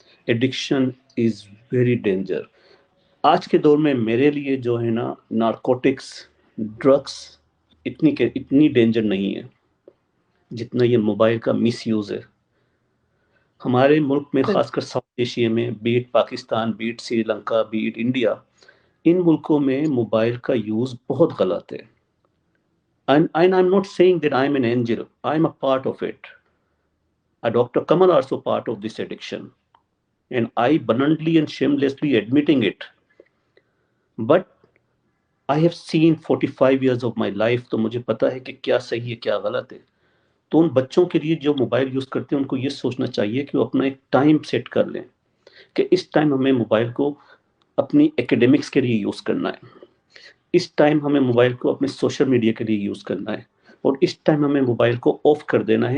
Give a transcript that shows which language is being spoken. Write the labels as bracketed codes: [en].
[en] Addiction is very danger. [ur] آج کے دور میں میرے لیے جو ہے نا نارکوٹکس، ڈرگس اتنی ڈینجر نہیں ہے جتنا یہ موبائل کا مس یوز ہے. ہمارے ملک میں خاص کر ساؤتھ ایشیا میں، bat Pakistan, bat Sri Lanka, bat India, ان ملکوں میں موبائل کا یوز بہت غلط ہے. [en] And I'm not saying that I'm an angel. I'm a part of it. Dr. Kamal also part of this addiction. And I bluntly and shamelessly admitting it. But I have seen 45 years of my life, [ur] تو مجھے پتا ہے کہ کیا صحیح ہے کیا غلط ہے. تو ان بچوں کے لیے جو موبائل یوز کرتے ہیں ان کو یہ سوچنا چاہیے کہ وہ اپنا ایک ٹائم سیٹ کر لیں کہ اس ٹائم ہمیں موبائل کو اپنی ایکیڈیمکس کے لیے یوز کرنا ہے، اس ٹائم ہمیں موبائل کو اپنے سوشل میڈیا کے لیے یوز کرنا ہے، اور اس ٹائم ہمیں موبائل کو آف کر دینا ہے.